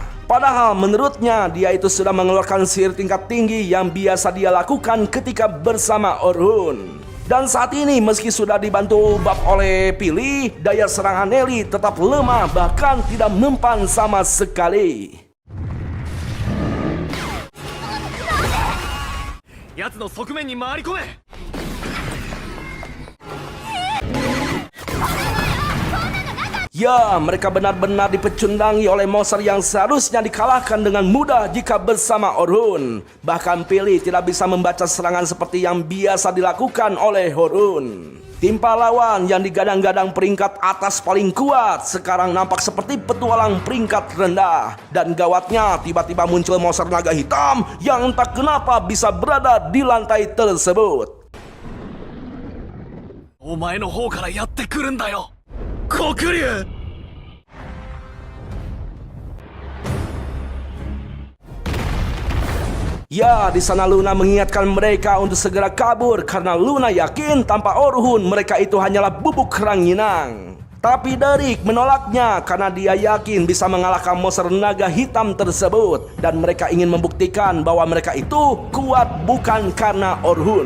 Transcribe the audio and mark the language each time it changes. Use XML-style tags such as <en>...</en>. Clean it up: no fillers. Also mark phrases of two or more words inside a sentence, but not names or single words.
<id>Padahal menurutnya dia itu sudah mengeluarkan sihir tingkat tinggi yang biasa dia lakukan ketika bersama Orhun. Dan saat ini meski sudah dibantu buff oleh Pili, daya serang Anneli tetap lemah bahkan tidak mempan sama sekali.</id> <ja>奴の側面に回り込め</ja> <id>Ya, mereka benar-benar dipecundangi oleh monster yang seharusnya dikalahkan dengan mudah jika bersama Orhun. Bahkan Pili tidak bisa membaca serangan seperti yang biasa dilakukan oleh Orhun. Tim pahlawan yang digadang-gadang peringkat atas paling kuat sekarang nampak seperti petualang peringkat rendah. Dan gawatnya tiba-tiba muncul monster naga hitam yang entah kenapa bisa berada di lantai tersebut.</id> <ja>お前の方からやってくるんだよ黒竜</ja> <id>Ya, di sana Luna mengingatkan mereka untuk segera kabur karena Luna yakin tanpa Orhun mereka itu hanyalah bubuk ranginang. Tapi Derek menolaknya karena dia yakin bisa mengalahkan monster naga hitam tersebut dan mereka ingin membuktikan bahwa mereka itu kuat bukan karena Orhun.</id>